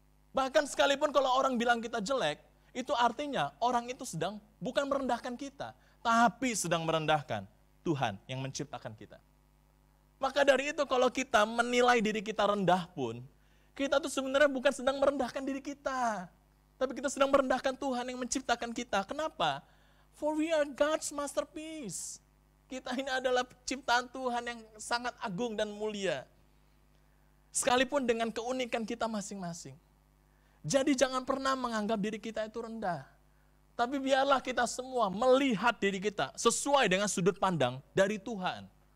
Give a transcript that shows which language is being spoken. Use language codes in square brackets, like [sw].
[id] Bahkan sekalipun kalau orang bilang kita jelek, itu artinya orang itu sedang bukan merendahkan kita, tapi sedang merendahkan Tuhan yang menciptakan kita. Maka dari itu kalau kita menilai diri kita rendah pun, kita tuh sebenarnya bukan sedang merendahkan diri kita, tapi kita sedang merendahkan Tuhan yang menciptakan kita. Kenapa? [en] For we are God's masterpiece. [id] Kita ini adalah ciptaan Tuhan yang sangat agung dan mulia. Sekalipun dengan keunikan kita masing-masing. Jadi jangan pernah menganggap diri kita itu rendah. Tapi biarlah kita semua melihat diri kita sesuai dengan sudut pandang dari Tuhan.